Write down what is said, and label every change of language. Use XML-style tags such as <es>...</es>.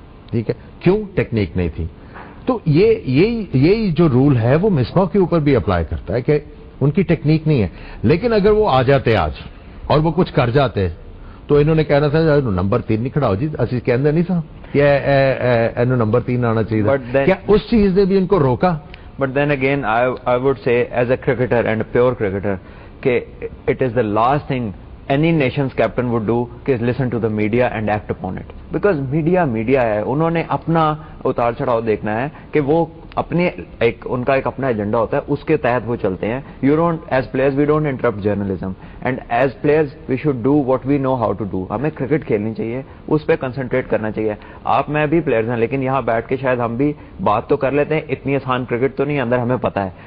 <ur>ٹھیک ہے، کیوں؟ ٹیکنیک نہیں تھی. تو یہی جو رول ہے وہ مصباح کے اوپر بھی اپلائی کرتا ہے کہ ان کی ٹیکنیک نہیں ہے. لیکن اگر وہ آ جاتے آج اور وہ کچھ کر جاتے تو انہوں نے کہنا تھا نمبر 3 نہیں کھڑا ہو جی، اسی کے اندر نہیں تھا کہ نمبر 3 آنا چاہیے. کیا اس چیز نے بھی ان کو روکا؟</ur> <en>But then again, I would say, as a cricketer and a pure cricketer, it is the last thing any nation's captain would do, is listen to the media and act upon it.</en> <ur>Because media ہے، انہوں نے اپنا اتار چڑھاؤ دیکھنا ہے کہ وہ اپنے ان کا ایک اپنا ایجنڈا ہوتا ہے، اس کے تحت وہ چلتے ہیں.</ur> <en>As players we don't interrupt journalism, and as players we should do what we know how to do.</en> <ur>ہمیں کرکٹ کھیلنی چاہیے، اس پہ کنسنٹریٹ کرنا چاہیے. آپ میں بھی پلیئرز ہیں، لیکن یہاں بیٹھ کے شاید ہم بھی بات تو کر لیتے ہیں، اتنی آسان کرکٹ تو نہیں اندر ہمیں پتا ہے.</ur>